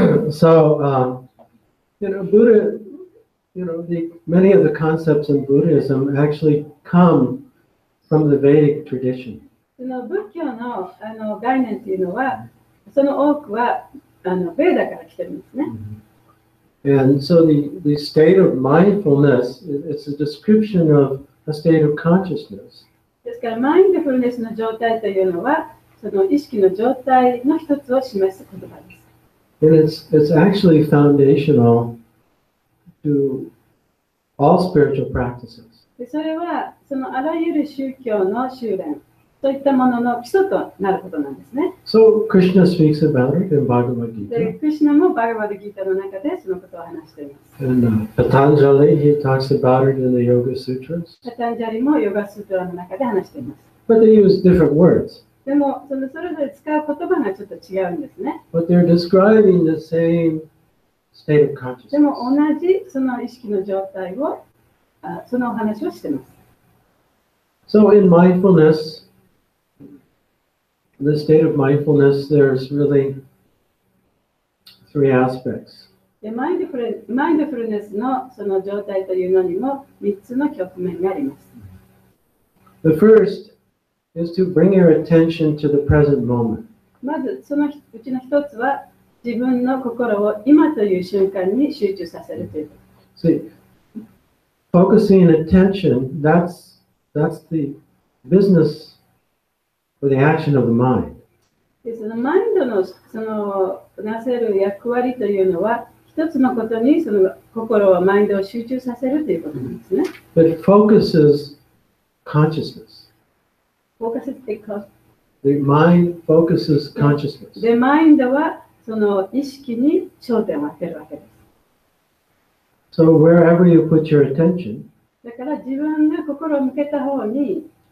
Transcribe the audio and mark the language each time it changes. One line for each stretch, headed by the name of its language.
English: So, Buddha, many of the concepts in Buddhism actually come from the Vedic tradition.
Japanese: その仏教の概念というのは、その多くはベーダから来てるんですね。
English: And so the state of mindfulness, it's a description of a state of consciousness.
Japanese: ですから、マインドフルネスの状態というのは、その意識の状態の一つを示す言葉です。
English: And it's actually foundational to all spiritual practices.
Japanese: でそれは、そのあらゆる宗教の修練といったものの基礎となることなんですね。
English: So Krishna speaks about it in Bhagavad
Japanese: で、
English: Gita.
Japanese: クリシュナもバガバドギータの中でそのことを話しています。
English: And Patanjali, he talks about it in the Yoga Sutras.
Japanese: パタンジャリもヨガスートラの中で話しています。
English: But they use different words.
Japanese: でも、それぞれ使う言葉がちょっと違うんですね。
English: But they're describing the same state of
Japanese: でも
English: consciousness.
Japanese: 同じその意識の状態を、そのお話をしています。
English: So in mindfulness, the state of mindfulness, there's really three aspects.
Japanese: でマインドフルネスのその状態というのにも3つの局面があります。
English: The first is to bring your attention to the present moment.
Japanese: まずそのうちの一つは自分の心を今という瞬間に集中させるということ。
English: See, focusing attention, that's the business or the action of the mind.
Japanese: でそのマインドのそのなせる役割というのは一つのことにその心はマインドを集中させるということなんですね。
English: It focuses consciousness.
Japanese: フォーカスってか
English: The mind focuses consciousness.
Japanese: で、マインドはその意識に焦点を当てるわけです。
English: So wherever you put your attention,
Japanese: だから自分が心を向けた方に